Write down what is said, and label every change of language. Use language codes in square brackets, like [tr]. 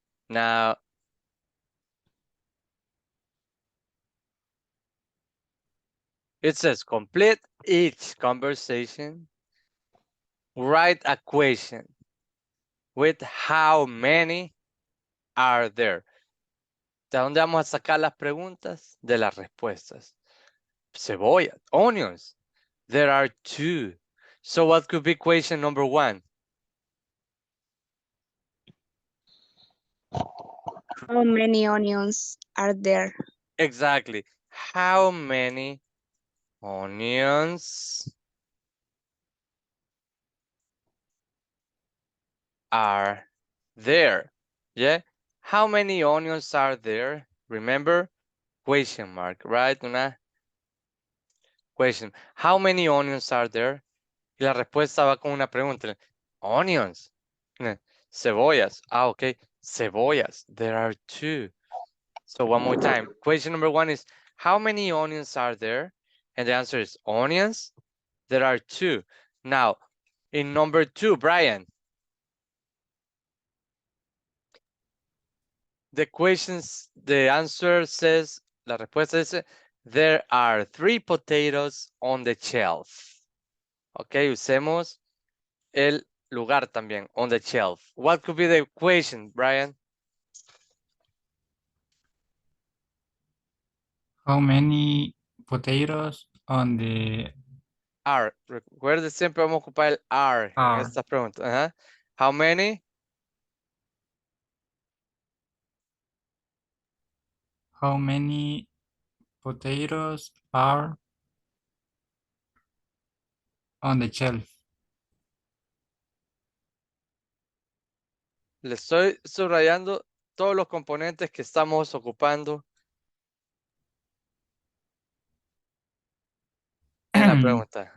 [en] Now, it says complete each conversation, write a question with how many are there. [es] ¿De dónde vamos a sacar las preguntas? De las respuestas. Cebolla, [en] onions. There are 2. So what could be question number 1? How many onions are there? Exactly. How many onions are there? Yeah. How many onions are there? Remember? Question mark, right? [es] Una [en] question. How many onions are there? [es] Y la respuesta va con una pregunta. [en] Onions. [es] Cebollas. [en] Ah, okay. Cebollas. There are 2. So one more time. Question number 1 is, how many onions are there? And the answer is onions. There are 2. Now, in number 2, Brian. The answer says, [es] la respuesta dice, [en] there are 3 potatoes on the shelf. [es] Ok, usemos el lugar también, [en] on the shelf. What could be the question, Brian? How many potatoes on the Are. [es] Recuerde, siempre vamos a ocupar el are en [en] are? [es] esta pregunta. Ajá. [en] How many? How many potatoes are on the shelf? [es] Le estoy subrayando todos los componentes que estamos ocupando en la pregunta.